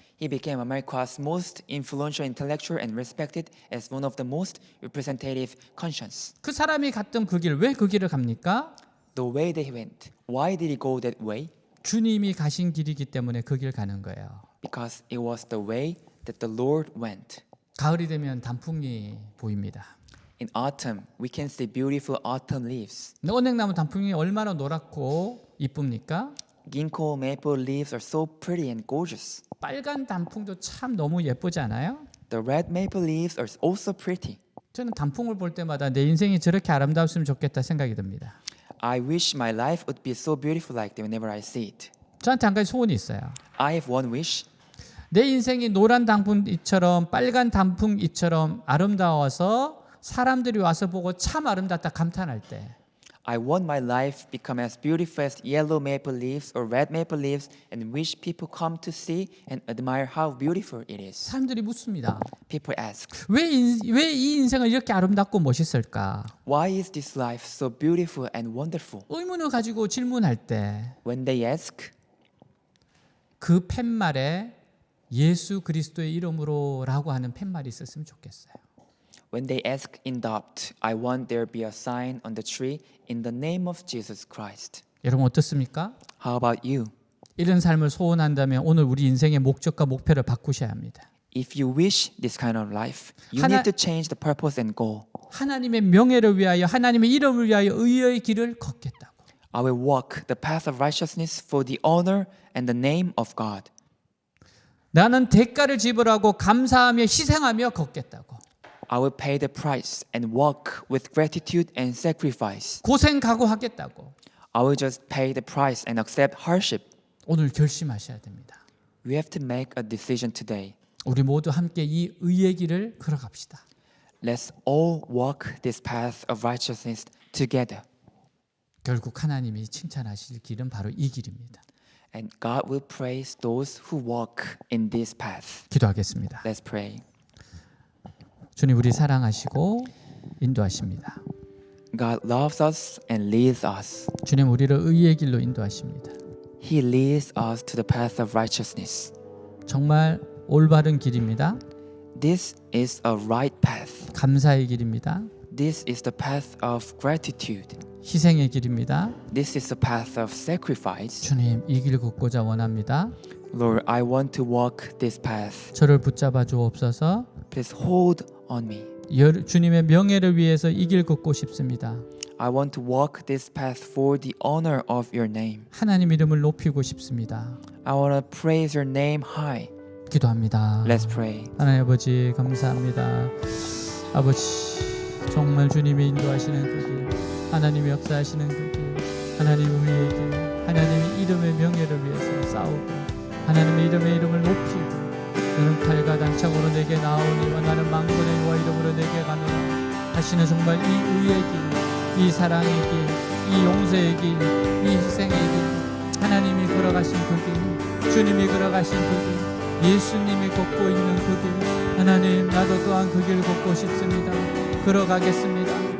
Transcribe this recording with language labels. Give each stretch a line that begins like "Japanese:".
English: He became America's most influential intellectual and respected as one of the most representative conscience.
Korean: 그 사람이 갔던 그 길, 왜 그 길을 갑니까?
English: The way that he went. Why did he go that way?
Korean: 주님이 가신 길이기 때문에 그 길 가는 거예요.
English: Because it was the way that the Lord went.
Korean: 가을이 되면 단풍이 보입니다.
English: In autumn, we can see beautiful autumn leaves.
Korean: 은행나무 단풍이 얼마나 노랗고 이쁩니까?
English: Ginkgo maple leaves are so pretty and gorgeous.
Korean: 빨간 단풍도 참 너무 예쁘지 않아요?
English: The red maple leaves are also pretty.
Korean: 저는 단풍을 볼 때마다 내 인생이 저렇게 아름다웠으면 좋겠다 생각이 듭니다.
English: I wish my life would be so beautiful like that whenever I see it.
Korean: 저한테 한 가지 소원이 있어요.
English: I have one wish.
Korean: 내 인생이 노란 단풍잎처럼 빨간 단풍잎처럼 아름다워서 사람들이 와서 보고 참 아름답다 감탄할 때
English: I want my life become as beautiful as yellow maple leaves or red maple leaves and wish people come to see and admire how beautiful it is.
Korean: 사람들이 묻습니다.
English: People ask,
Korean: 왜 이 인생은 이렇게 아름답고 멋있을까?
English: why is this life so beautiful and wonderful?
Korean: 의문을 가지고 질문할 때
English: When they ask,
Korean: 그 팻말에 예수 그리스도의 이름으로라고 하는 팻말이 있었으면 좋겠어요.
English: when they ask in doubt, I want there be a sign on the tree in the name of Jesus Christ.
Korean: 여러분 어떻습니까?
English: How about you?
Korean: 이런 삶을 소원한다면 오늘 우리 인생의 목적과 목표를 바꾸셔야 합니다.
English: If you wish this kind of life, you
Korean: 하나-
English: need to change the purpose and goal.
Korean: 하나님의 명예를 위하여 하나님의 이름을 위하여 의의 길을 걷겠다고.
English: I will walk the path of righteousness for the honor and the name of God.
Korean: 나는 대가를 지불하고 감사하며 희생하며 걷겠다고.
English: I will pay the price and walk with gratitude and sacrifice.
Korean: 고생 각오하겠다고.
English: I will just pay the price and accept hardship.
Korean: 오늘 결심하셔야 됩니다.
English: We have to make a decision today.
Korean: 우리 모두 함께 이 의의 길을 걸어갑시다.
English: Let's all walk this path of righteousness together.
Korean: 결국 하나님이 칭찬하실 길은 바로 이 길입니다.
English: And God will praise those who walk in this path.
Korean: 기도하겠습니다.
English: Let's pray.
Korean: 주님 우리 사랑하시고 인도하십니다.
English: God loves us and leads us.
Korean: 주님 우리를 의의 길로 인도하십니다.
English: He leads us to the path of righteousness.
Korean: 정말 올바른 길입니다.
English: This is a right path.
Korean: 감사의 길입니다.
English: This is the path of gratitude.
Korean: 희생의 길입니다.
English: This is the path of sacrifice.
Korean: 주님 이 길 걷고자 원합니다.
English: Lord, I want to walk this path.
Korean: 저를 붙잡아 주옵소서.
English: Please hold on me.
Korean: 주님의 명예를 위해서 이 길 걷고 싶습니다.
English: I want to walk this path for the honor of your name.
Korean: 하나님 이름을 높이고 싶습니다.
English: I want to praise your name high.
Korean: 기도합니다.
English: Let's pray.
Korean: 하나님 아버지 감사합니다. 아버지 정말 주님이 인도하시는 그 길, 하나님이 역사하시는 그 길, 하나님 의의 길, 하나님의 이름의 명예를 위해서 싸우고 하나님의 이름을 높이고 너는 칼과 단창으로 내게 나오니와 나는 만군의 여호와 이름으로 내게 가노라 하시는 정말 이 의의 길, 이 사랑의 길, 이 용서의 길, 이 희생의 길, 하나님이 걸어가신 그 길, 주님이 걸어가신 그 길, 예수님이 걷고 있는 그 길, 하나님 나도 또한 그 길 걷고 싶습니다. 걸어가겠습니다.